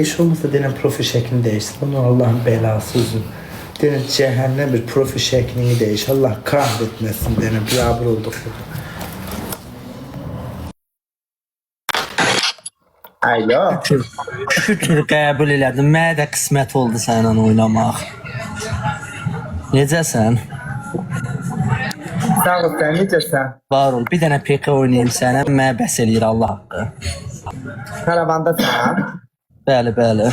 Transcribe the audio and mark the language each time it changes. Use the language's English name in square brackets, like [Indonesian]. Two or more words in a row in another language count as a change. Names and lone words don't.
[Turkish] Hiç olmasa denen profil şeklini değiştir. Bunu Allah'ın belası uzun. Denen cehennem bir profil şeklini değiş. Allah kahretmesin denen bir abur olduk. Alo. [Azerbaijani] Şükür qəbul elədim. Mənə də qismət oldu səninlə oynamaq. Necəsən? Sağ ol sen necəsən? Var ol. Bir dənə PK oynayım sənə. Mənə bəs eləyir Allah haqqı. [Turkish] Karavanda sen. [Azerbaijani] Bəli, bəli.